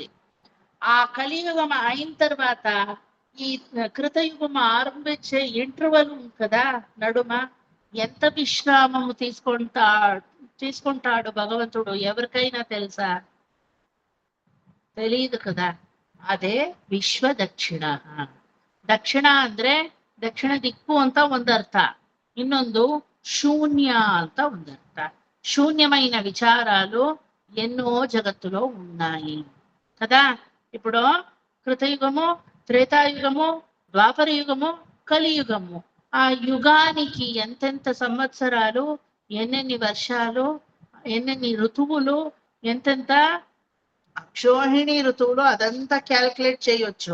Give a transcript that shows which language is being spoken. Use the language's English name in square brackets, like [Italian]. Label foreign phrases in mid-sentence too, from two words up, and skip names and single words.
[Telugu] ఆ కలియుగం అయిన తర్వాత ఈ కృతయుగం ఆరంభించే ఇంటర్వల్ కదా నడుమ, ఎంత విశ్రామము తీసుకుంటాడు భగవంతుడు? ఎవరికైనా తెలుసా? తెలియదు కదా. [Kannada] ಅದೇ ವಿಶ್ವ ದಕ್ಷಿಣ. ದಕ್ಷಿಣ ಅಂದ್ರೆ ದಕ್ಷಿಣ ದಿಕ್ಕು ಅಂತ ಒಂದರ್ಥ, ಇನ್ನೊಂದು శూన్య ಅಂತ ಒಂದರ್ಥ. [Telugu] శూన్యమైన విచారాలు ఎన్నో జగత్తులో ఉన్నాయి కదా. ఇప్పుడు కృతయుగము, త్రేతాయుగము, ద్వాపర యుగము, కలియుగము. ఆ యుగానికి ఎంతెంత సంవత్సరాలు, ఎన్నెన్ని వర్షాలు, ఎన్నెన్ని ఋతువులు, ఎంతెంత అక్షోహిణి ఋతువులో అదంతా క్యాల్కులేట్ చేయొచ్చు.